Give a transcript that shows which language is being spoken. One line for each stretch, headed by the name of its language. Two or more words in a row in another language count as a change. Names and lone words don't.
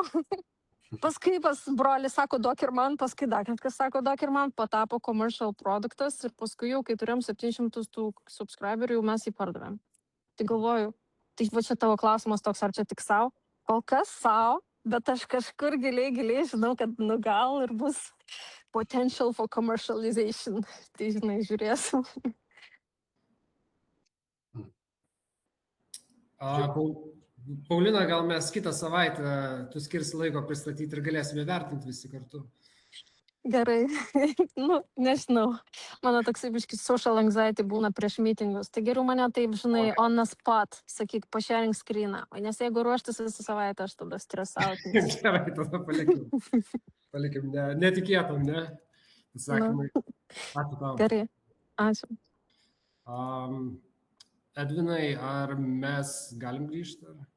Lithuanian: Paskui pas broli sako, duok ir man, paskui dar kažkas sako, duok ir man, patapo commercial produktas ir paskui jau, kai turėjom 700 tų subscriberių, jau mes jį pardavėm. Tai galvoju, tai va čia tavo klausimas toks, ar čia tik savo? Kol kas savo, bet aš kažkur giliai žinau, kad nu gal ir bus
English: potential for commercialization.
Lithuanian: Tai žinai, žiūrėsim. Paulina, gal mes kitą savaitę tu skirsi laiko pristatyti ir galėsime vertinti visi kartu. Gerai, nu, nežinau. Mano toksai biškis
English: social anxiety
Lithuanian: būna prieš meetingus. Tai geriau mane taip, žinai,
English: on the spot,
Lithuanian: sakyk,
English: sharing screeną.
Lithuanian: Nes jeigu ruoštis visą savaitę, aš tada stresauti. Gerai, tada palikim, netikėtam, ne? Pasakymai. Ačiū tau. Gerai, ačiū. Edvinai, ar mes galim grįžti?